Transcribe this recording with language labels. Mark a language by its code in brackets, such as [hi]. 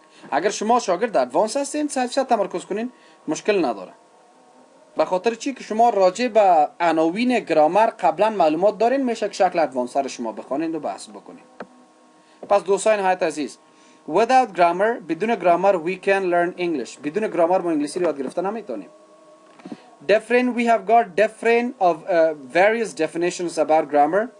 [fa] اگر شما شاگرد ادوانس هستین 100% تمرکز کنین مشکل نداره. به خاطر چی که شما راجع به عناوین گرامر قبلا معلومات دارین، میشه که شکل ادوانسر شما بخونین و بحث بکنین. پس دوستان نهایت عزیز، [en] without grammar، [fa] بدون گرامر [en] we can learn English. [fa] بدون گرامر ما انگلیسی رو یاد گرفتن نمیتونیم. [en] We have got different of various definitions about grammar.